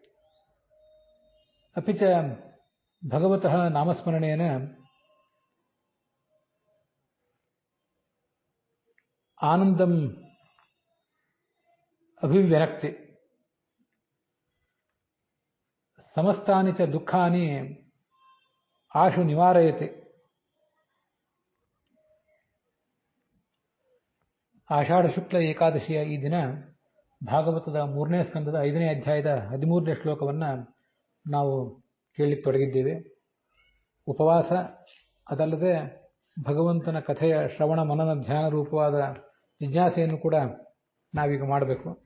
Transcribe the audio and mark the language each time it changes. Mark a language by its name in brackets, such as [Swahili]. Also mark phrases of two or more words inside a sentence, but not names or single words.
[Sanskrit] अपि च भगवतः नामस्मरणेन आनन्दम् अभिव्यनक्ति समस्तानि च दुःखानि आशु निवारयति। [Kannada] ಆಷಾಢ ಶುಕ್ಲ ಏಕಾದಶಿಯ ಈ ದಿನ ಭಾಗವತದ 3ನೇ ಸ್ಕಂದದ 5ನೇ ಅಧ್ಯಾಯದ 13ನೇ ಶ್ಲೋಕವನ್ನು ನಾವು ಕೇಳಲಿಕ್ಕೆ ತೊಡಗಿದ್ದೇವೆ. ಉಪವಾಸ ಅದಲ್ಲದೆ ಭಗವಂತನ ಕಥೆಯ ಶ್ರವಣ ಮನನ ಧ್ಯಾನ ರೂಪವಾದ ಜಿಜ್ಞಾಸೆಯನ್ನು ಕೂಡ ನಾವೀಗ ಮಾಡಬೇಕು.